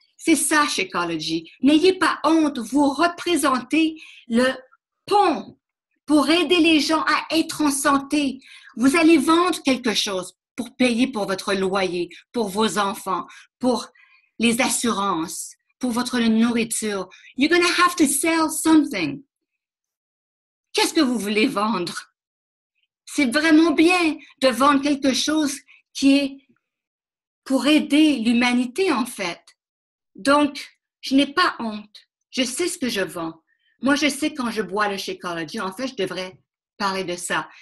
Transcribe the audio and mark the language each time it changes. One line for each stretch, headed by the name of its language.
French: C'est ça, Shakeology. N'ayez pas honte, vous représentez le pont pour aider les gens à être en santé. Vous allez vendre quelque chose pour payer pour votre loyer, pour vos enfants, pour les assurances, pour votre nourriture.
English: You're going to have to sell something.
French: Qu'est-ce que vous voulez vendre? C'est vraiment bien de vendre quelque chose qui est pour aider l'humanité, en fait. Donc, je n'ai pas honte. Je sais ce que je vends. Moi, je sais quand je bois le Shakeology, en fait, je devrais parler de ça.